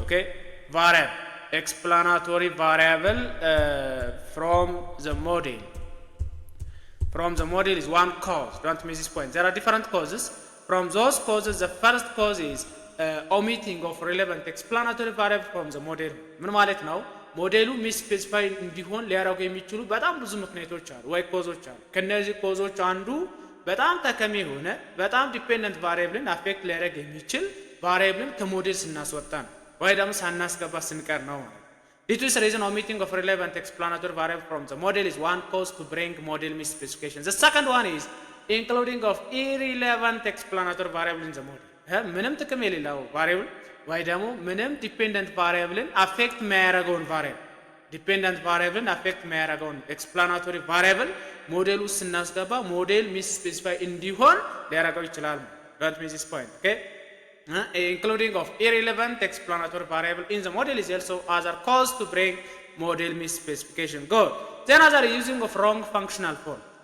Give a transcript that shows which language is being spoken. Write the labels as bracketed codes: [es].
[en] Okay, explanatory variable from the model. From the model is one cause. Don't miss this point. There are different causes. From those causes, the first cause is omitting of relevant explanatory variable from the model. [am] ምን ማለት ነው? ሞዴሉ ሚስ ስፔሲፋይ እንዲሆን ሊያደርጉ የሚችሉ በጣም ብዙ ምክንያቶች አሉ ወይ ኮዞች አሉ። ከነዚህ ኮዞች አንዱ በጣም ጠቃሚ የሆነ በጣም ዲፔንደንት ቫሪያብልን አፌክት ሊያደርግ የሚችል ቫሪያብልን ከሞዴል ስናስወጣ ነው ወይ ደግሞ ሳናስገባ ስንቀር ነው ማለት ነው። [en] This is reason omitting of relevant explanatory variable from the model is one cause to bring model misspecification. The second one is including of irrelevant explanatory variable in the model. [am] ምንም ጥቅም የሌለው ቫሪያብል ወይ ደግሞ ምንም ዲፔንደንት ቫሪያብልን አፌክት የሚያደርገውን ዲፔንደንት ቫሪያብልን አፌክት የሚያደርገውን ኤክስፕላናቶሪ ቫሪያብል ሞዴል ውስጥ ስናስገባ ሞዴል ሚስ ስፔሲፋይ እንዲሆን ሊያደርገው ይችላል። [en] ዶንት ሚስ ዲስ ፖይንት ኦኬ። including of irrelevant explanatory variable in the model is also other cause to bring model misspecification. Good. Then other using of wrong functional form.